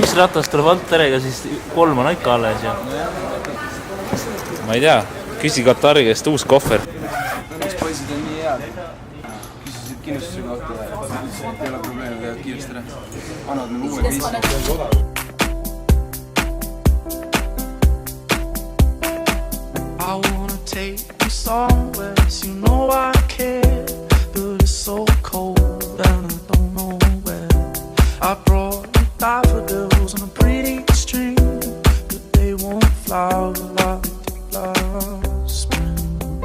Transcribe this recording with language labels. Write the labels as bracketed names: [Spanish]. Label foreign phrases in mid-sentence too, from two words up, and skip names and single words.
[Estonian] Üks ratas tuleb alt terega, siis 3 on ikka alles ja... Ma ei tea, küsi Katari käest uus kohver. Õnneks poisid on nii head. Küsisid kindlustuse kohta ja ei ole probleemi, käivad kiiresti ära. Annavad meil uue viisi. [English] I wanna take you somewhere, you know I care, but it's so cold and I don't know where. I brought you daffodils on a pretty string, but they won't flower like they did last spring.